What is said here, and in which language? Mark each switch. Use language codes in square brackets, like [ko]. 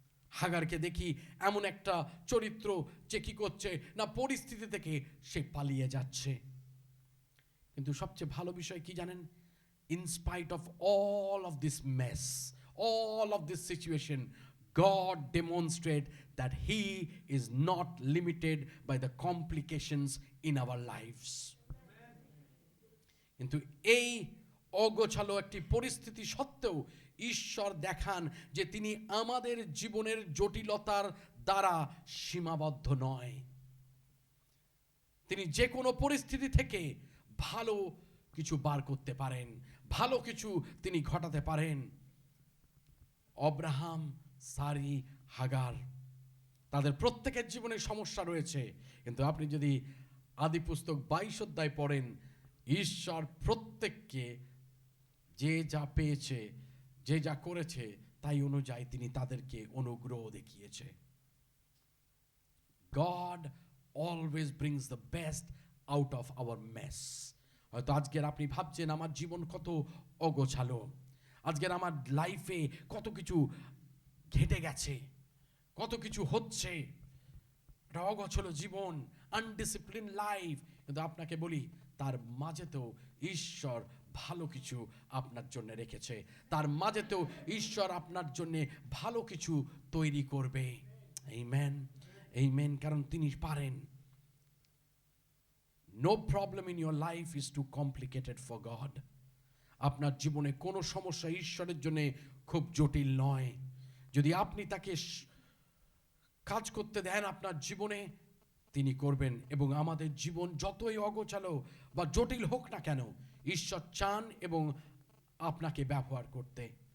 [bn] হাগারকে দেখি এমন একটা চরিত্র যে কি করছে না, পরিস্থিতি থেকে সে পালিয়ে যাচ্ছে। কিন্তু সবচেয়ে ভালো বিষয় কি জানেন? [en] In spite of all of this mess, all of this situation, God demonstrates that He is not limited by the complications in our lives. [bn] কিন্তু এই অগোছালো একটি পরিস্থিতি সত্ত্বেও ঈশ্বর দেখান যে তিনি আমাদের জীবনের জটিলতার দ্বারা সীমাবদ্ধ নয়। তিনি যে কোনো পরিস্থিতি থেকে ভালো কিছু বার করতে পারেন, ভালো কিছু তিনি ঘটাতে পারেন। অব্রাহাম, সারি, হাগার, তাদের প্রত্যেকের জীবনে সমস্যা রয়েছে, কিন্তু আপনি যদি আদি পুস্তক 22 অধ্যায় পড়েন, ঈশ্বর প্রত্যেককে যে যা পেয়েছে, যে যা করেছে তাই অনুযায়ী তিনি তাদেরকে অনুগ্রহ দেখিয়েছে। [en] God always brings the best out of our mess. [bn] হয়তো আজকের আপনি ভাবছেন আমার জীবন কত অগোছালো, আজকের আমার লাইফে কত কিছু ঘটে গেছে, কত কিছু হচ্ছে, একটা অগোছালো জীবন, [en] Undiscipline life. [bn] কিন্তু আপনাকে বলি, তার মাঝেতেও ঈশ্বর ভালো কিছু আপনার জন্য রেখেছে, তার মাঝেতেও ঈশ্বর আপনার জন্য ভালো কিছু তৈরি করবে। Amen, amen. কারণ তিনি পারেন। [en] No problem in your life is too complicated for God. [bn] আপনার জীবনে কোনো সমস্যা ঈশ্বরের জন্য খুব জটিল নয়। যদি আপনি তাকে কাজ করতে দেন আপনার জীবনে, তিনি করবেন। এবং আমাদের জীবন যতই অগোছালো বা জটিল হোক না কেন, ঈশ্বর চান এবং আপনাকে ব্যবহার করতে।